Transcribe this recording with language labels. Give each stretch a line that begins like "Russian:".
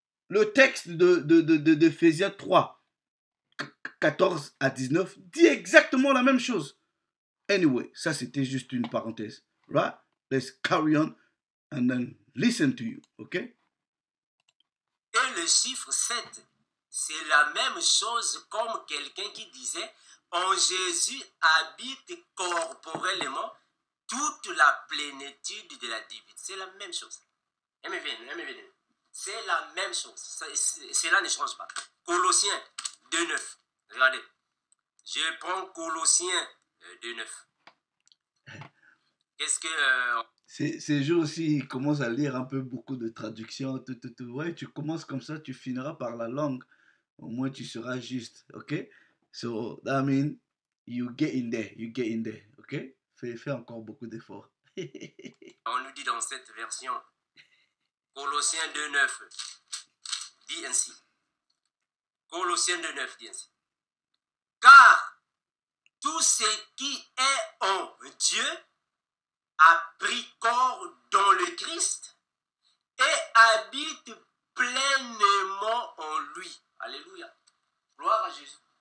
French: Le texte d'Éphésiens 3, 14 à 19 dit exactement la même chose.
English: Anyway,
French: ça c'était juste une parenthèse.
English: Right? Let's carry on and then listen to you. Ok?
French: Et le chiffre 7 c'est la même chose comme quelqu'un qui disait, en Jésus habite corporellement toute la plénitude de la divinité. C'est la même chose. C'est la même chose. Cela ne change pas. Colossiens 2.9. Regardez. Je prends Colossiens 2.9. Qu'est-ce que... Ces jours-ci, ils commencent à lire un peu beaucoup de traductions. Ouais, tu commences comme ça, tu finiras par la langue. Au moins, tu seras juste. OK?
English: So, that means you get in there. You get in there. OK?
French: Fais encore beaucoup d'efforts. On nous dit dans cette version, Colossiens 2.9 dit ainsi. Colossiens 2.9 dit ainsi. Car tout ce qui est en Dieu a pris corps dans le Christ et habite pleinement en lui. Alléluia. Gloire à Jésus.